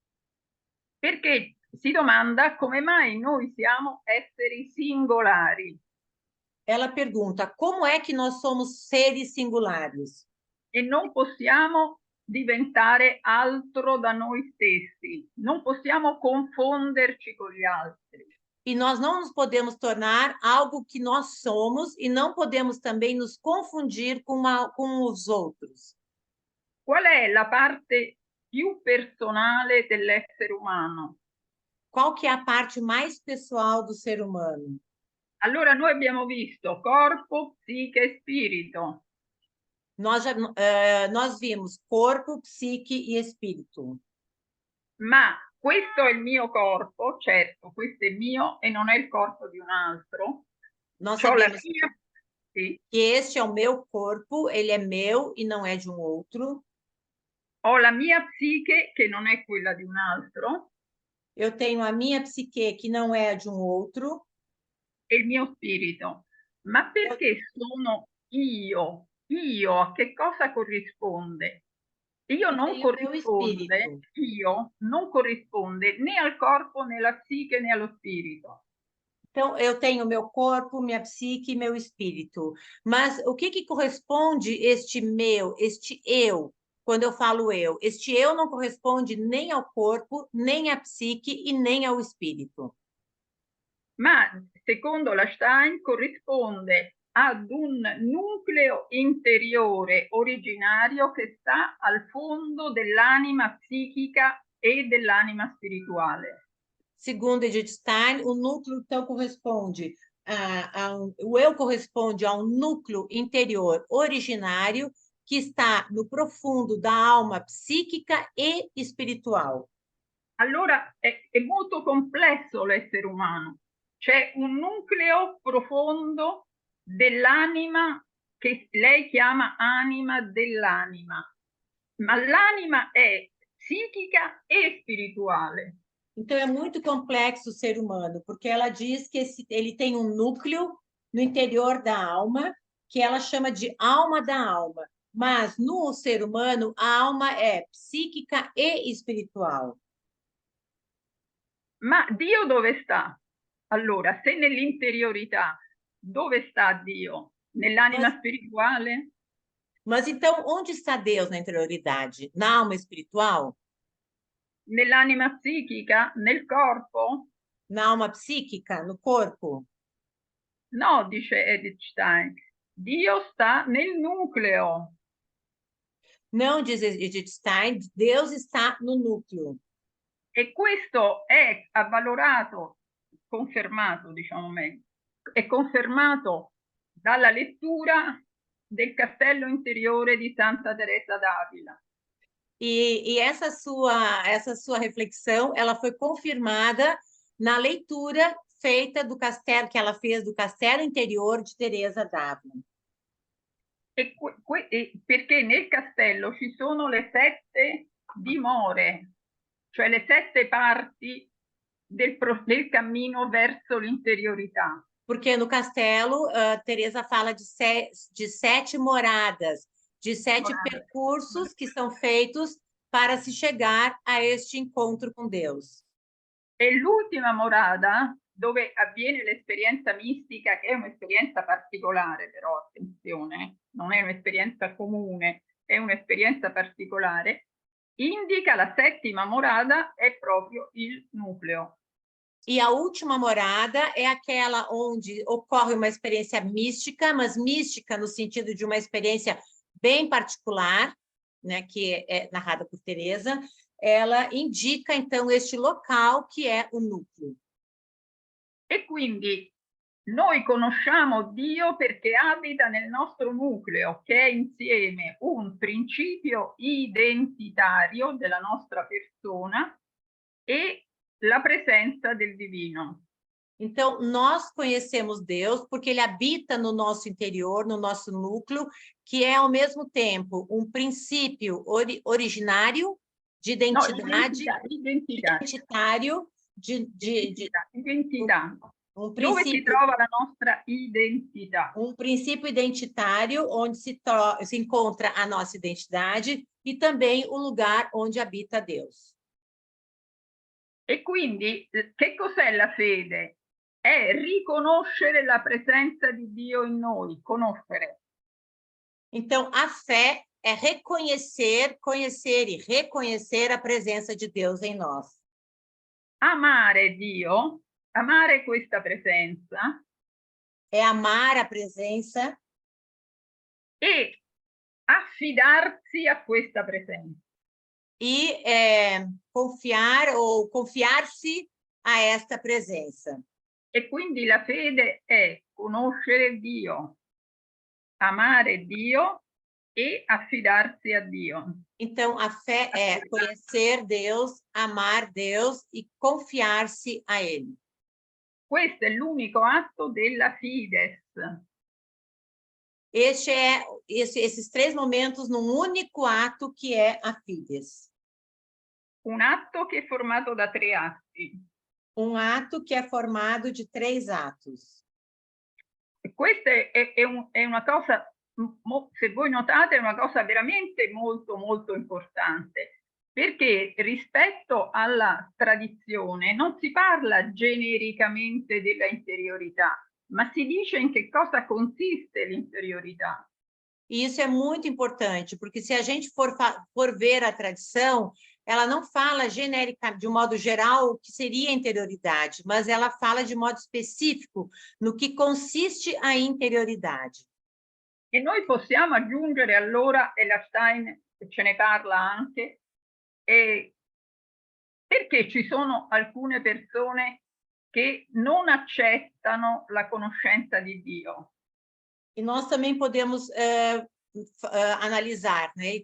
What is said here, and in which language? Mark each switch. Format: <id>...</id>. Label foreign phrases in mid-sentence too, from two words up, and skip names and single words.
<it>Perché si domanda come mai noi siamo esseri singolari.</it> <pt>Ela pergunta, como é que nós somos seres singulares?</pt> <it>E non possiamo diventare altro da noi stessi, non possiamo confonderci con gli altri.</it> <pt>E nós não nos podemos tornar algo que nós somos e não podemos também nos confundir com os outros.</pt> <it>Qual è la parte più personale dell'essere umano?</it> <pt>Qual que é a parte mais pessoal do ser humano?</pt> <it>Allora noi abbiamo visto corpo, psiche e spirito.</it> <pt>Nós vimos corpo, psique e espírito.</pt> <it>Ma questo è il mio corpo, certo, questo è mio e non è il corpo di un altro.</it> <pt>Nós</pt> <it>C'ho la</it> <pt>sabemos</pt> <it>mia, sì,</it> <pt>que este é o meu corpo, ele é meu e não é de um outro.</pt> <it>ho la mia psiche che non è quella di un altro</it> <pt>Eu tenho a minha psique, que não é de um outro.</pt> <it>e il mio spirito. Ma perché sono io? Io a che cosa corrisponde? Io</it> <pt>E</pt> <it>non</it> <pt>tenho o meu</pt> <it>corrisponde,</it> <pt>espírito.</pt> <it>io non corrisponde né al corpo, né alla psiche, né allo spirito.</it> <pt>Então, eu tenho meu corpo, minha psique e meu espírito. Mas o que corresponde este meu, este eu, quando eu falo eu? Este eu não corresponde nem ao corpo, nem à psique e nem ao espírito.</pt> <it>Ma secondo la Stein corrisponde ad un nucleo interiore originario che sta al fondo dell'anima psichica e dell'anima spirituale.</it> <pt>Segundo Edith Stein, o núcleo, então, corresponde o eu corresponde a um núcleo interior originário que está no profundo da alma psíquica e espiritual.</pt> <it>Allora è molto complesso l'essere umano. C'è un nucleo profondo dell'anima che lei chiama anima dell'anima, ma l'anima è psichica e spirituale.</it> <pt>Então, é muito complexo o ser humano, porque ela diz que ele tem um núcleo no interior da alma, que ela chama de alma da alma. Mas no ser humano, a alma é psíquica e espiritual.</pt> <it>Ma Dio dove sta? Allora, se nell'interiorità, dove sta Dio? Nell'anima spirituale?</it> <pt>Mas então, onde está Deus na interioridade? Na alma espiritual?</pt> <it>Nell'anima psichica? Nel corpo?</it> <pt>Na alma psíquica? No corpo?</pt> <it>No, dice Edith Stein. Dio sta nel nucleo.</it> <pt>Não, diz Edith Stein, Deus está no núcleo.</pt> <it>E questo è avvalorato, confermato, diciamo meglio, è confermato dalla lettura del castello interiore di Santa Teresa d'Avila.</it> <pt>E essa sua reflexão, ela foi confirmada na leitura feita do castelo, que ela fez do Castelo Interior de Teresa d'Ávila.</pt> <it>Perché nel castello ci sono le 7 dimore, cioè le 7 parti del cammino verso l'interiorità.</it> <pt>Porque no castelo, Teresa fala de 7 moradas, de 7 percursos que são feitos para se chegar a este encontro com Deus.</pt> <it>E l'ultima morada, dove avviene l'esperienza mistica, che è un'esperienza particolare, però attenzione, non è un'esperienza comune, è un'esperienza particolare, indica la settima morada, è proprio il nucleo.</it> <pt>E a última morada é aquela onde ocorre uma experiência mística, mas mística no sentido de uma experiência bem particular, né, que é narrada por Teresa. Ela indica, então, este local que é o núcleo.</pt> <it>E quindi noi conosciamo Dio perché abita nel nostro nucleo, che è insieme un principio identitario della nostra persona e la presenza del divino.</it> <pt>Então, nós conhecemos Deus porque ele habita no nosso interior, no nosso núcleo, que é, ao mesmo tempo, um princípio originário de identidade, identitário,</pt> <it>identità.</it> <pt>Um</pt> <it>Dove si trova la nostra identità?</it> <pt>Um princípio identitário onde se encontra a nossa identidade e também o lugar onde habita Deus.</pt> <it>E quindi, che cos'è la fede? È riconoscere la presenza di Dio in noi, conoscere.</it> <pt>Então, a fé é reconhecer, conhecer e reconhecer a presença de Deus em nós.</pt> <it>Amare Dio, amare questa presenza.</it> <pt>É amar a presença.</pt> <it>E affidarsi a questa presenza.</it> <pt>E confiar ou confiar-se a esta presença.</pt> <it>E quindi la fede è conoscere Dio, amare Dio e affidarsi a Dio.</it> <pt>Então, a fé é conhecer Deus, amar Deus e confiar-se a Ele.</pt> <it>Questo è l'unico atto della fides.</it> <pt>Esses 3 momentos num único ato que é a fides.</pt> <it>Un atto che è formato da 3 atti.</it> <pt>Um ato que é formado de 3 atos.</pt> <it>Questa è una cosa, se voi notate, è una cosa veramente molto, molto importante, perché rispetto alla tradizione non si parla genericamente della interiorità, ma si dice in che cosa consiste l'interiorità.</it> <pt>E isso é muito importante, porque se a gente for ver a tradição, ela não fala genérica, de um modo geral, o que seria a interioridade, mas ela fala de modo específico no que consiste a interioridade.</pt> <it>E noi possiamo aggiungere allora, e la Stein ce ne parla anche, perché ci sono alcune persone che non accettano la conoscenza di Dio.</it> <pt>E nós também podemos analisar, né?</pt>